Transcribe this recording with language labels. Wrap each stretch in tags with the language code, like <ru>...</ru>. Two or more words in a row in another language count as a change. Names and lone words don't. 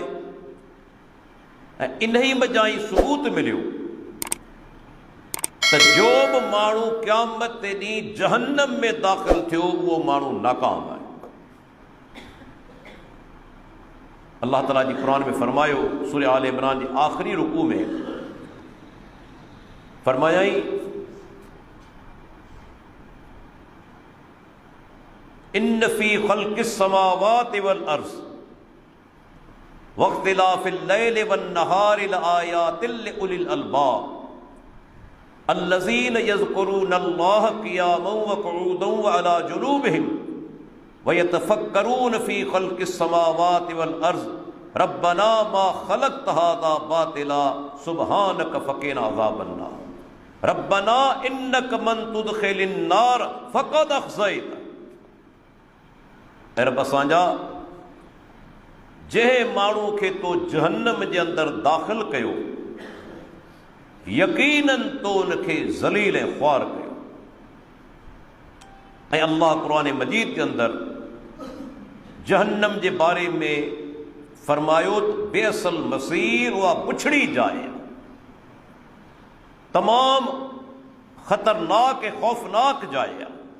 <sd>ऐं इन्ही वजह ई सबूत मिलियो त जो बि माण्हू क़यामत जे ॾींहुं जहन्नम में दाख़िल थियो उहो माण्हू नाकाम आहे। अल्लाह ताला जी क़ुरान में फरमायो, सूरह आल इमरान जी आख़िरी रुकू में फरमायाई</sd> <ar>إن في خلق السماوات والأرض واختلاف الليل والنهار لآيات لأولي الألباب الذين يذكرون الله قياما وقعودا وعلى جنوبهم ويتفكرون في خلق السماوات والأرض ربنا ما خلقت هذا باطلا سبحانك فقنا عذاب النار ربنا إنك من تدخل النار فقد أخزيته.</ar> <sd>ऐं रब असांजा, जंहिं माण्हू खे तो जहन्नम जे अंदरि दाख़िल कयो यकीनन तो उनखे ज़लील ऐं ख़्वार कयो। ऐं अल्लाह क़ुरान मजीद के अंदरि जहन्नम जे बारे में फरमायो त</sd> <ar>بئس المصير</ar> <sd>उहा बुछड़ी जाइ, तमाम ख़तरनाक ऐं ख़ौफ़नाक जाइ आहे।</sd>